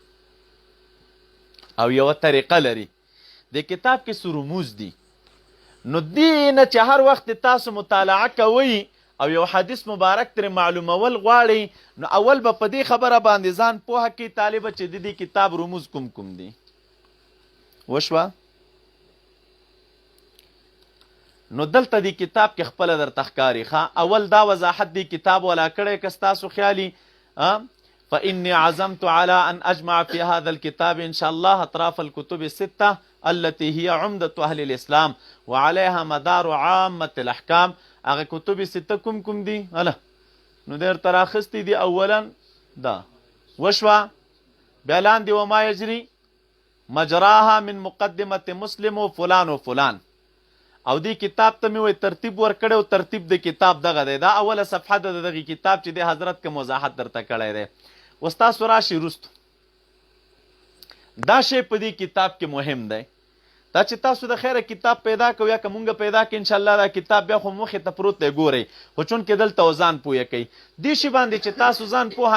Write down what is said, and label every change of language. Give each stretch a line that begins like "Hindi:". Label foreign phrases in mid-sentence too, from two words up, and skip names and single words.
Pashto: او یوه طریقه لري د کتاب کې څه رموز دي نو دې نه چې هر وخت تاسو مطالعه کوئ او یو حدیث مبارک ترې معلومول غواړئ نو اول به په دې خبره باندې ځان پوهه کوي طالبه چې د دې کتاب رموز کوم کوم دي وشوه نو دلته دې کتاب کې خپله درته ښکاري اول دا وضاحت دې کتاب ولا کړی که ستاسو خیالي
Arabic: فإني عزمت على أن أجمع في هذا الكتاب إن شاء الله أطراف الكتب الستة التي هي عمدة أهل الإسلام وعليها مدار عامة الأحكام
Pashto: هغه کتب سته کوم دي هله نو دیر تراخستی دي اولا دا وشوا بیا لاندې
Arabic: وما یجري مجراها من مقدمة مسلم و فلان
Pashto: و فلان او دی کتاب ته مې وایي ترتیب ورکړی او ترتیب د کتاب دغه دی دا اوله صفحه د دغې کتاب چې دی حضرت که وضاحت درته کړی دی اوس تاسو راشئ وروستو دا شی په دې کتاب کې مهم دی دا چې تاسو د خیره کتاب پیدا کوئ یا که مونږ پیدا کړو انشاءالله دا کتاب بیا خو مخې ته پروت دی ګورئ خو چونکې دلته ځان پوهه کوي دې شي باندې چې تاسو ځان پوهه